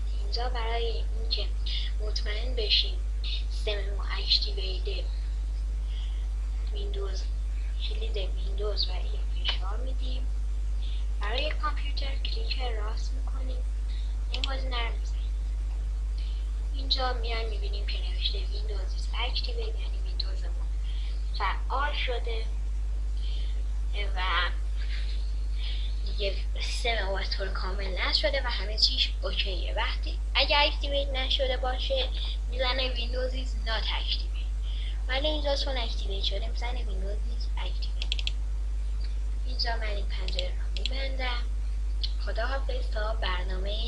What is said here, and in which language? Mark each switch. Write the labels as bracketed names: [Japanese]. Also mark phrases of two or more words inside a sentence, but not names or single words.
[Persian] اینجا برای اینکه مطمئن بشیم سیستم ما اکتیویت ویندوز کلید ویندوز و یک فشار میدیم. برای کامپیوتر کلیک راست میکنیم. این گزینه رو میزنیم. اینجا میایم میبینیم که نوشته ویندوز [English] is activated [Persian] یعنی ویندوز ما فعال شده و دیگه سیستم ما به طور کامل نصب شده و همه چیش اوکیه. وقتی اگه اکتیویت نشده باشه میزنه ویندوز [English] is not activated، [Persian] ولی اینجا چون اکتیویت شده میزنه ویندوز [English] is activated. [Persian] اینجا من این پنجره رو میبندم. خداحافظ تا برنامه